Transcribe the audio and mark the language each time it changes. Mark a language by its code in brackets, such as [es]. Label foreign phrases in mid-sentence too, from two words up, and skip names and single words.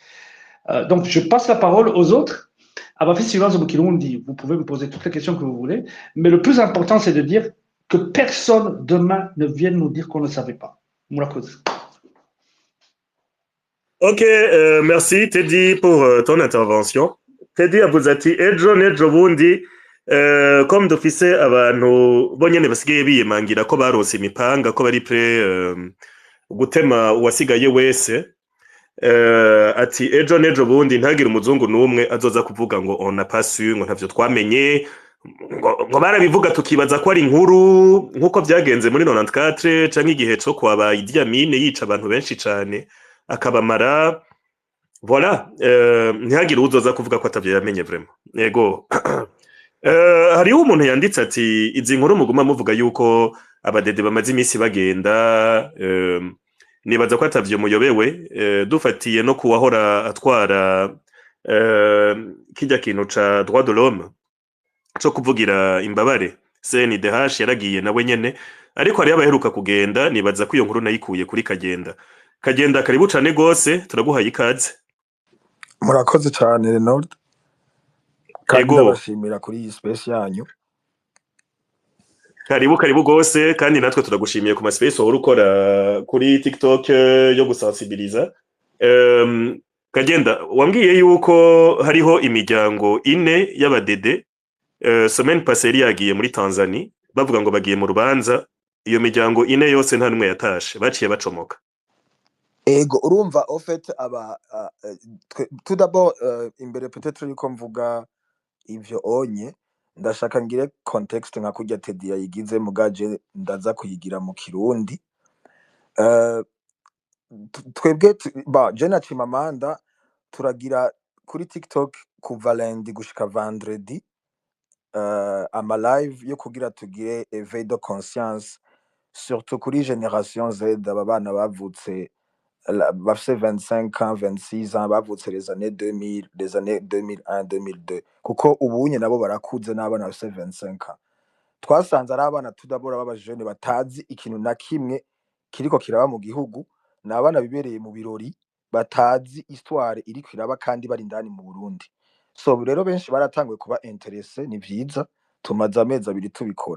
[fr] Donc, je passe la parole aux autres. Vous pouvez me poser toutes les questions que vous voulez, mais le plus important, c'est de dire que personne demain ne vienne nous dire qu'on ne savait pas. [rn] Moulakouz. [fr] Ok, merci Teddy pour ton intervention. [rn] Teddy avuze ati ejo n'ejo bundi comme dufise abantu bonyene basigaye biyemangira ko barose imipanga ko bari pre gutema uwasigaye wese ati ejo n'ejo bundi ntagire umuzungu n'umwe azoza kuvuga ngo [fr] on n'a pas su [rn] ngo ntavyo twamenye ngo barabivuga tukibaza ko ari inkuru nkuko byagenze muri 94 canke igihe cyo kwaba Idi Amin yica abantu benshi cane akabamara voilà ntihagire uzoza kuvuga ko atavyo yamenye vraiment yego hariho umuntu yanditse ati izi nkuru muguma muvuga yuko abadede bamaze iminsi bagenda nibaza ko atavyo muyobewe dufatiye no kuwahora atwara kirya kintu ca [fr] droit de l'homme [rn] co kuvugira imbabare CNDH yaragiye nawe nyene ariko hariyo abaheruka kugenda nibaza ko iyo nkuru nayikuye kuri Kagenda karibu cane gose turaguhaye ikaze. Murakoze cyane Renold kandi Ego ndabashimira kuri iyi space yanyu. karibu gose kandi natwe turagushimiye ku maspace wowe ukora kuri TikTok yo gusensibiliza. Kagenda wambwiye yuko hariho imiryango ine y'abadede [fr] semaine passée [rn] yagiye muri Tanzania bavuga ngo bagiye mu rubanza iyo miryango ine yose nta numwe yatashe baciye bacomoka. Ego urumva [fr] en fait tout d'abord [rn] imbere peut-être yuko mvuga ivyo onye ndashaka ngire context nka kurya Teddy yayigize mugaje ndaza kuyigira mu Kirundi. Twebwe je na Chimamanda turagira kuri TikTok kuva lundi gushika vendredi ama live yo kugira tugire [fr] éveil de conscience surtout [rn] kuri génération Z aba bana bavutse bafise 25 ans 26 ans bavutse [fr] les années 2000 les années 2001 2002 [rn] kuko ubunye nabo barakuze n'abana bafise 25 ans twasanze ari abana tudabora b'abajene batazi ikintu na kimwe kiriko kiraba mu gihugu n'abana bibereye mu birori batazi histoire iri kwiraba kandi bari indani mu Burundi. So rero benshi baratanguye kuba interesse ni vyiza tumaze amezi abiri tubikora.